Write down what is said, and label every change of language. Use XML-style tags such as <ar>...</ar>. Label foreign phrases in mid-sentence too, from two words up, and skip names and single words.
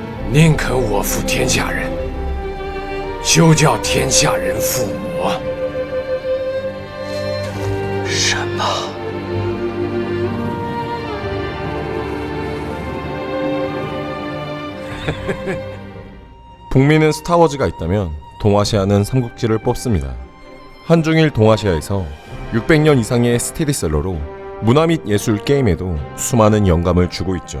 <zh>宁肯我负天下人，休叫天下人负我。什么？</zh> <ko>북미는 스타워즈가 있다면 동아시아는 삼국지를 뽑습니다. 한중일 동아시아에서 600년 이상의 스테디셀러로 문화 및 예술 게임에도 수많은 영감을 주고 있죠.</ko>